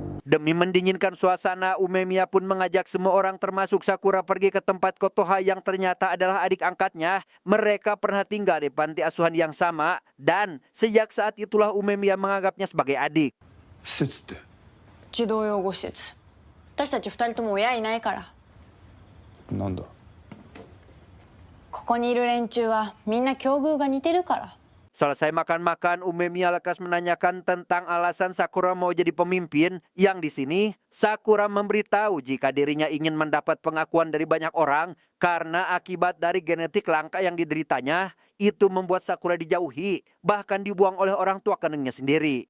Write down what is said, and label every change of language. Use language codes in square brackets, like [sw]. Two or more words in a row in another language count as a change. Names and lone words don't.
[id] Demi mendinginkan suasana, Umemiya pun mengajak semua orang termasuk Sakura pergi ke tempat Kotoha yang ternyata adalah adik angkatnya. Mereka pernah tinggal di panti asuhan yang sama dan sejak saat itulah Umemiya menganggapnya sebagai adik. [ja] 施設って。児童養護施設。私たち2人とも親いないから。なんだ。ここにいる連中はみんな境遇が似てるから。 [id] Selesai makan-makan, Umemiya lekas menanyakan tentang alasan Sakura mau jadi pemimpin. Yang di sini, Sakura memberitahu jika dirinya ingin mendapat pengakuan dari banyak orang karena akibat dari genetik langka yang dideritanya, itu membuat Sakura dijauhi, bahkan dibuang oleh orang tua kandungnya sendiri.